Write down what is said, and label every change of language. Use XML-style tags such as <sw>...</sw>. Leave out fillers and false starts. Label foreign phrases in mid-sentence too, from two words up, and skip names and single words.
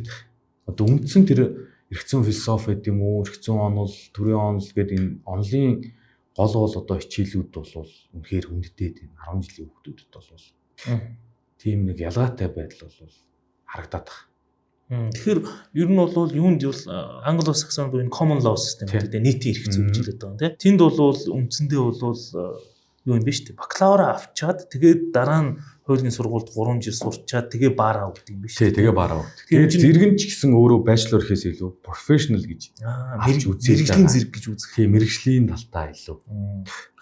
<mn>Одоо үндсэн тэр эрх зүйн философи гэдэг юм уу, эрх зүйн онол, төрийн онол гэдэг энэ онолын гол одоо хичээлүүд бол үнэхээр хүндтэй тийм 10 жилийн хүүхдүүдэд бол тийм нэг ялгаатай байдал бол харагдаад байна. Тэгэхээр ер нь бол юунд Англо-Саксон буюу</mn> <en>common law system</en> <mn>гэдэг нийтийн эрх зүй гэж хэлээд байгаа тийм. Тэнд бол үндсэндээ бол юу юм бэ шүү дээ. Бакалавра авчаад тэгээд дараа нь хуулийн сургуульд 3 жил сурчаад тэгээ баар авах гэдэг юм биш үү? Тэгээ баар авах. Тэгээд зэрэг нь ч гэсэн өөрөө bachelor гэхээс илүү professional гэж авч үзээ. Мэргэжлийн зэрэг гэж үзэх. Тийм мэргэжлийн талтаа илүү.</mn>